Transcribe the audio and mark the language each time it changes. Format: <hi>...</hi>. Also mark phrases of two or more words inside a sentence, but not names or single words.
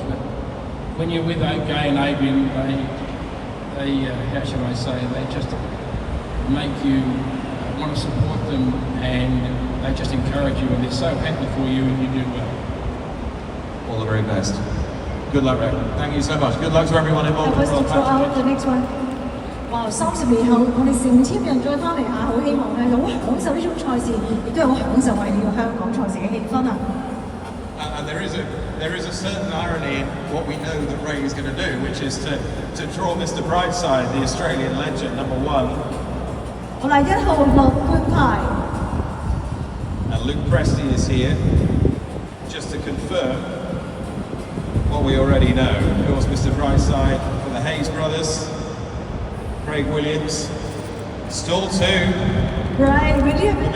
<en>But when you're with Gay and Adrian, they how should I say, they just make you want to support them, and they just encourage you, and they're so happy for you, and you do well. All the very best. Good luck, Ray. Thank you so much. Good luck to everyone involved in Royal Patronage. The next one.</en> <yue>哇！30年後，我哋成千人再翻嚟啊！好希望咧，好享受呢種賽事，亦都係好享受我哋呢個香港賽事嘅氣氛啊！</yue> <en>And there is a certain irony in what we know that Ray is going to do, which is to draw Mr. Brightside, the Australian legend, number 1.</en> <yue>好啦，1號樂觀派。</yue> <en>And Luke Presty is here, just to confirm what we already know. Of course, Mr. Brightside for the Hayes brothers. Craig Williams, stall 2. Right, will you have a</en>